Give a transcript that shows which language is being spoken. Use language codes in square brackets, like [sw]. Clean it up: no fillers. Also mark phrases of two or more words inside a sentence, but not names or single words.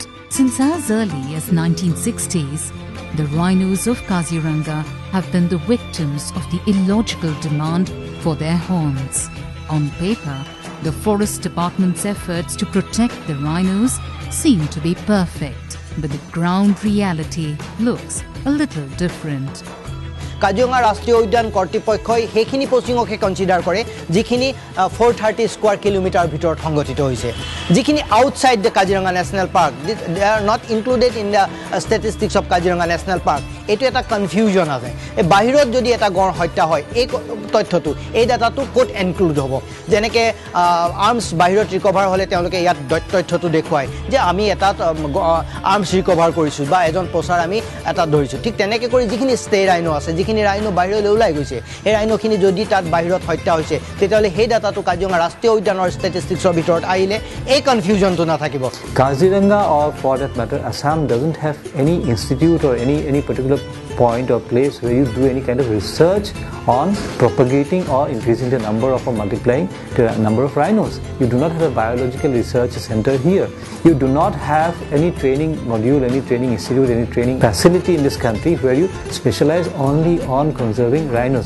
[en] Since as early as 1960s, the rhinos of Kaziranga have been the victims of the illogical demand for their horns. On paper, the Forest Department's efforts to protect the rhinos seem to be perfect, but the ground reality looks a little different. [as] কাজিৰঙা ৰাষ্ট্ৰীয় উদ্যান কৰ্তৃপক্ষই সেইখিনি [en] poachingকে consider [as] কৰে যিখিনি 430 [en] square kilometre [as] ভিতৰত সংগঠিত হৈছে যিখিনি [en] outside the Kaziranga National Park they are not included in the statistics of Kaziranga National Park [as] এটো এটা কনফিউজন আছে এই বাহিৰত যদি এটা গড় হত্যা হয় এই তথ্যটো এই ডাটাটো [en] could include [as] হ'ব যেনেকে আৰ্মছ বাহিৰত ৰিকভাৰ হলে তেওঁলোকে ইয়াত তথ্যটো দেখুৱায় যে আমি এটা [en] arms recover [as] কৰিছো বা এজন পোচাৰ আমি এটা ধৰিছো ঠিক তেনেকে কৰি যিখিনি [en] stray rhino [as] আছে যিখিনি ৰাইনো বাহিৰলৈ ওলাই গৈছে এই ৰাইনোখিনি যদি তাত বাহিৰত হত্যা হৈছে তেতিয়ালে সেই ডাটাটো কাজিৰঙা ৰাষ্ট্ৰীয় উদ্যানৰ ষ্টেটিষ্টিক্সৰ ভিতৰত আহিলে এই কনফিউজনটো নাথাকিব [en] Kaziranga, or for that matter Assam, doesn't have any institute or any particular point or place where you do any kind of research on propagating or increasing the number of or multiplying the number of rhinos. You do not have a biological research center here. You do not have any training module, any training institute, any training facility in this country where you specialize only on conserving rhinos.